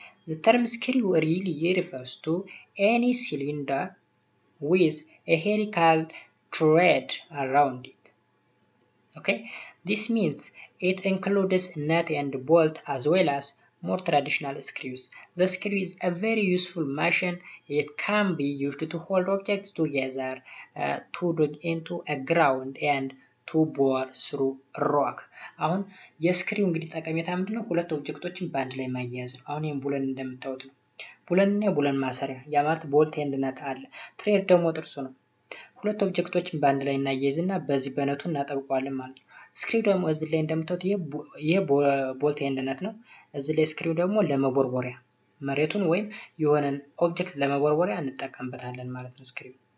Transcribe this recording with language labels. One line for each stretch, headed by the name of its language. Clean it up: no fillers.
English: the term screw really refers to any cylinder with a helical thread around it okay this means it includes nut and bolt as well as more traditional screws. The screw is a very useful machine. It can be used to hold objects together, to dig into a ground and to bore through rock.
Amharic: አሁን የስክሪው እንግዲህ ጠቀሜታ ምንድነው ሁለት ኦብጀክቶችን በአንድ ላይ ማያያዝ ነው አሁን ይሄን ቡለን እንደምታዩት ነው ቡለንና ቡለን ማሰሪያ ያ ማለት ቦልት ኤንድ ነት አለ ትሬድ ደግሞ ጥርሱ ነው ሁለት ኦብጀክቶችን በአንድ ላይ እናያይዝና በዚህ በነቱ እናጠብቀዋለን ማለት ነው ስክሪው ደግሞ እዚህ ላይ እንደምታዩት ይሄ ቦልት ኤንድ ነት ነው እዚህ ላይ ስክሪው ደግሞ ለመቦርቦሪያ መሬቱን ወይም የሆነን ኦብጀክት ለመቦርቦሪያ እንጠቀምበታለን ማለት ነው ስክሪው